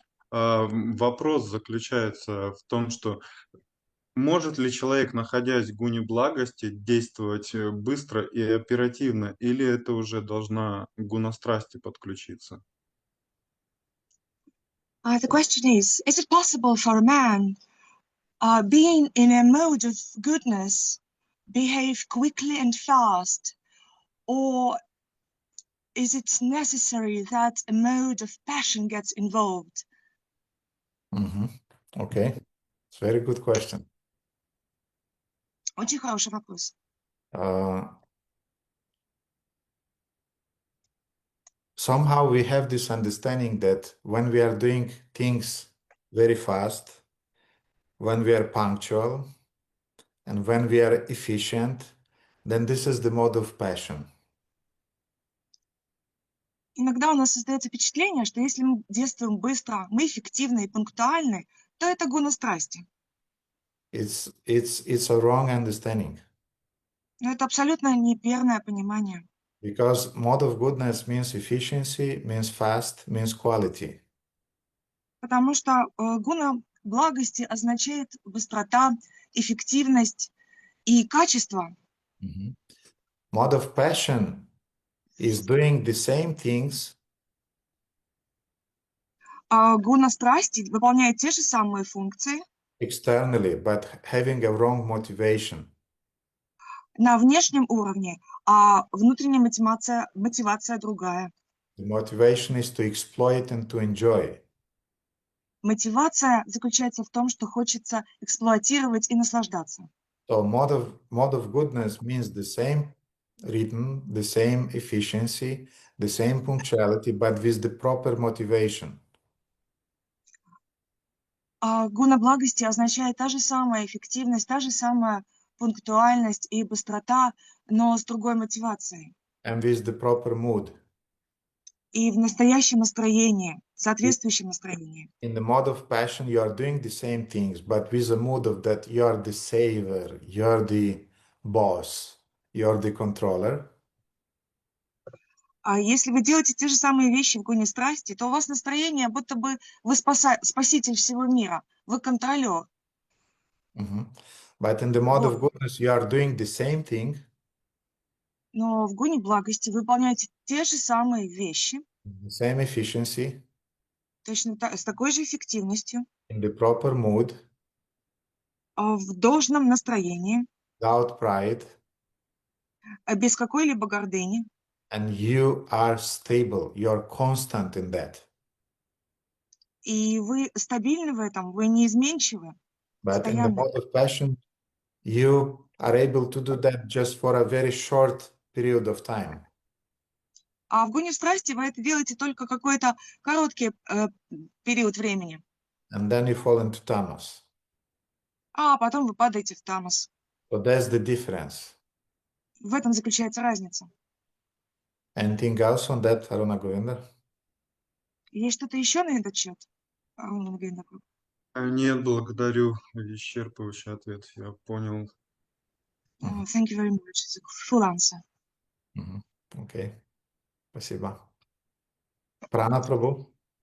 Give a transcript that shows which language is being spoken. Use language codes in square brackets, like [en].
[ru] Вопрос заключается в том, что может ли человек, находясь в гуне благости, действовать быстро и оперативно, или это уже должна гуна страсти подключиться? [en] The question is it possible for a man, being in a mode of goodness, behave quickly and fast, or is it necessary that a mode of passion gets involved? Окей. It's very good question. [ru] Очень хороший вопрос. [en] Somehow we have this understanding that when we are doing things very fast, when we are punctual, and when we are efficient, then this is the mode of passion. [ru] Иногда у нас создается впечатление, что если мы действуем быстро, мы эффективны и пунктуальны, то это гуна страсти. [en] It's a wrong understanding [ru] Но это абсолютно неверное понимание. [en] because mode of goodness means efficiency, means fast, means quality. [ru] Потому что гуна благости означает быстрота, эффективность и качество. [en] Mode of passion is doing the same things [ru] А гуна страсти выполняет те же самые функции [en] externally, but having a wrong motivation. [ru] на внешнем уровне, а внутренняя мотивация другая. [en] The motivation is to exploit and to enjoy. [ru] Мотивация заключается в том, что хочется эксплуатировать и наслаждаться. [en] So mode of goodness means the same rhythm, the same efficiency, the same punctuality, but with the proper motivation. [ru] А гуна благости означает та же самая эффективность, та же самая пунктуальность и быстрота, но с другой мотивацией. [en] And with the proper mood. [ru] И в настоящем настроении, соответствующем настроении. [en] In the mode of passion, you are doing the same things, but with a mood of that you are the saver, you are the boss, you are the controller. [ru] А если вы делаете те же самые вещи в гуне страсти, то у вас настроение, будто бы вы спаситель всего мира, вы контролер. [en] But in the mode [ru] Вот. [en] of goodness, you are doing the same thing, [ru] Но в гуне благости вы выполняете те же самые вещи, [en] the same efficiency, [ru] точно с такой же эффективностью, [en] in the proper mood, [ru] в должном настроении, [en] without pride, [ru] без какой-либо гордыни. [en] and you are stable, you are constant in that. [ru] И вы стабильны в этом, вы неизменчивы, [en] But in the [ru] постоянны. [en] mode of passion, you are able to do that just for a very short period of time. [ru] А в гуне страсти вы это делаете только какой-то короткий период времени. [en] And then you fall into tamas. [ru] А потом вы падаете в тамос. [en] So that's the difference. [ru] В этом заключается разница. [en] Anything else on that, Aruna Govinda? [ru] Есть что-то еще на этот счет? Нет, благодарю. Исчерпывающий ответ. Я понял. [en] Thank you very much. It's a full answer. [ru] Окей. Спасибо. Прана Прабhu?